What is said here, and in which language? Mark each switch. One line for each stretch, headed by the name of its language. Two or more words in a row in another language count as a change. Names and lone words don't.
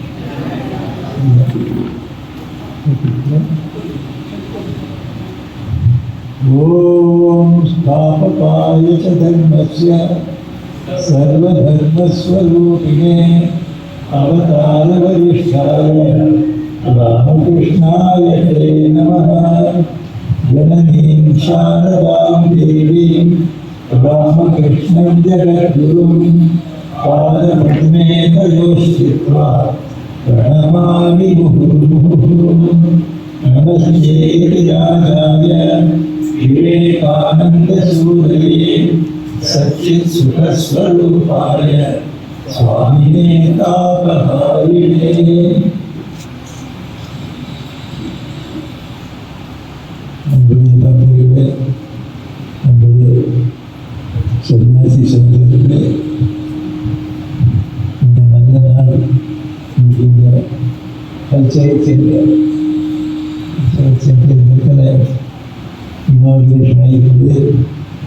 Sanskrit: ॐ स्थापकाय च धर्मस्य सर्वधर्मस्वरूपिणे अवतार वरिष्ठाय रामकृष्णाय ते नमः. जननीं शारदां देवीं रामकृष्णं जगद्गुरुं पादपद्मे तयोश्चित्वा प्रणमामि मुहुर्मुहुः. नमस्ते राजाय विवेकानन्दसूरये सच्चित्सुखस्वरूपाय स्वामिने तापहारिणे.
Tamil: நம்முடைய சன்னியாசி சங்கத்திலே இந்த நல்ல நாள், இந்த
English: cultural center
Tamil: இடத்துல இனாகுரேஷன் ஆகியிருந்தது.